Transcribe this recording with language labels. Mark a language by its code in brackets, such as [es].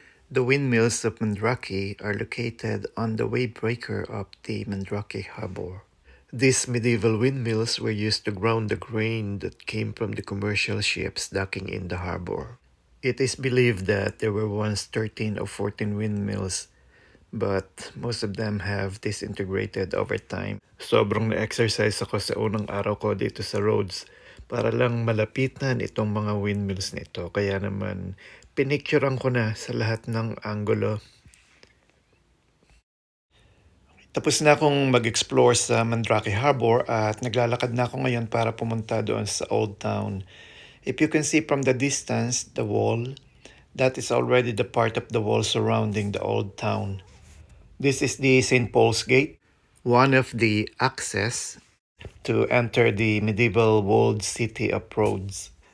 [en] The windmills of Mandraki are located on the wavebreaker of the Mandraki Harbour. These medieval windmills were used to ground the grain that came from the commercial ships docking in the harbor. It is believed that there were once 13 or 14 windmills, but most of them have disintegrated over time. [tl] Sobrang na-exercise ako sa unang araw ko dito sa Rhodes para lang malapitan itong mga windmills nito. Kaya naman, pinicturean ko na sa lahat ng anggulo. Tapos na akong mag-explore sa Mandraki Harbour at naglalakad na ako ngayon para pumunta doon sa Old Town. [en] If you can see from the distance, the wall, that is already the part of the wall surrounding the Old Town. This is the St. Paul's Gate, one of the access to enter the medieval walled city of Rhodes.